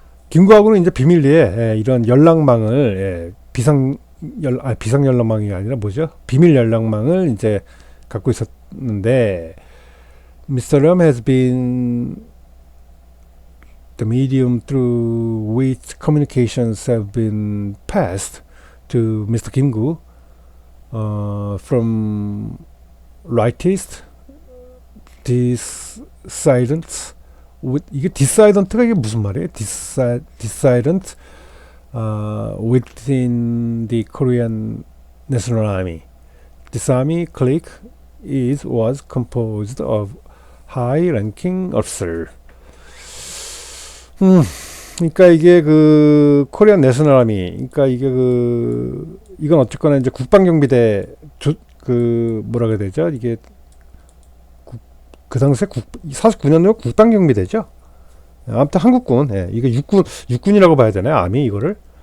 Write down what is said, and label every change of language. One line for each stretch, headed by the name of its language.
Korean: 김구하고는 이제 비밀리에 이런 연락망을 비상 연락망이 아니라 뭐죠? 비밀 연락망을 이제 갖고 있었는데 Mr.
English: Liam has been the medium through which communications have been passed to Mr. Kim-gu from rightist, dissidents,
Korean: 이게 dissident가 이게 무슨 말이에요?
English: dissident within the Korean National Army. This army clique was composed of high-ranking officer.
Korean: 그러니까 이게 그 코리안 내셔널 아미, 그러니까 이게 이건 어쨌거나 이제 국방경비대 그 뭐라 그래야 되죠? 이게 그 당시에 49년도 국방경비대죠. 아무튼 한국군, 예, 이게 육군이라고 봐야 되나요? 아미 이거를.